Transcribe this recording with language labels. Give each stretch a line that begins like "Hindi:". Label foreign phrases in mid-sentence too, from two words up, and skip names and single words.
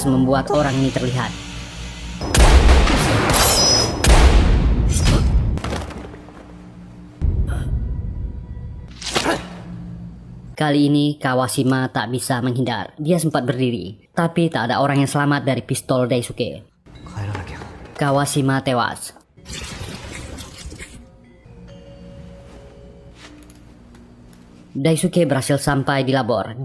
Indonesian: membuat orang ini terlihat. Kali ini Kawashima tak bisa menghindar. Dia sempat berdiri, tapi tak ada orang yang selamat dari pistol Daisuke.
Japanese: 帰らなきゃ。
Indonesian: Kawashima tewas. Daisuke berhasil sampai di labor.